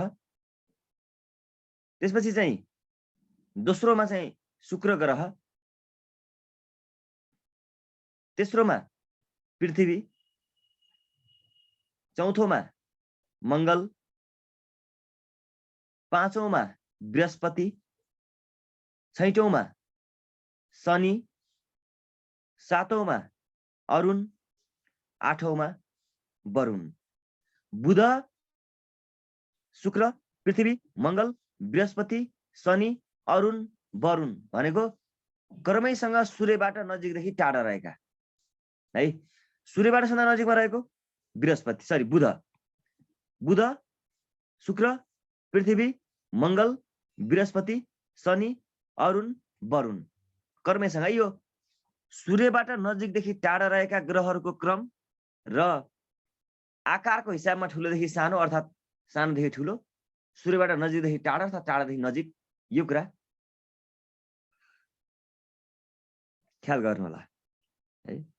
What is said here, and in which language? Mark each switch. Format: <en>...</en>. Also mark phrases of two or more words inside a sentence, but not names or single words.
<ne>त्यसपछि चाहिँ दोस्रोमा चाहिँ शुक्र ग्रह, तेस्रोमा पृथ्वी, चौथोमा मंगल, पाँचौंमा बृहस्पति, छैटौंमा शनि, सातौंमा अरुण, आठौंमा वरुण। बुध शुक्र पृथ्वी मंगल बृहस्पति शनि अरुण वरुण भनेको क्रमैसँग सूर्यबाट नजिकदेखि टाढा रहेका है। सूर्यबाट सदा नजिकमा रहेको बृहस्पति सरी बुध, बुध शुक्र पृथ्वी मंगल बृहस्पति शनि अरुण वरुण क्रमैसँग। यो सूर्यबाट नजिकदेखि टाढा रहेका ग्रहहरूको क्रम र आकारको हिसाबमा ठुलोदेखि सानो अर्थात् सानोदेखि ठुलो, सूर्यबाट नजिकदेखि टाढा अर्थात् टाढादेखि नजिक, यो कुरा ख्याल गर्नु होला है।</ne>